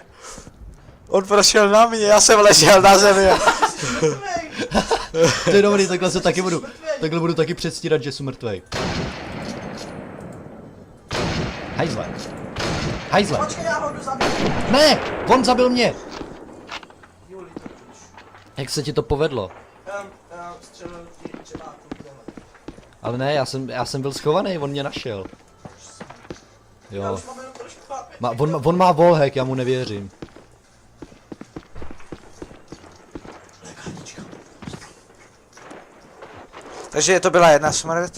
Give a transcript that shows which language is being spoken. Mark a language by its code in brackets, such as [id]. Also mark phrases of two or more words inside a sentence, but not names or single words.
[cs] On prošel na mě, já jsem ležel na zemi. Ty jsi mrtvej! To je dobrý, takhle se taky budu. Takhle budu taky předstírat, že jsem mrtvej. Hajzle. Hajzle. Počkej, já ho jdu zabít. Ne! On zabil mě! [en] You little bitch. [cs] Jak se ti to povedlo? Střelil ti třeba tu dole. Ale ne, já jsem byl schovaný, on mě našel. Já Jo. už mám jenom trošku chápet. On má wallhack, já mu nevěřím. Takže to byla jedna smrt.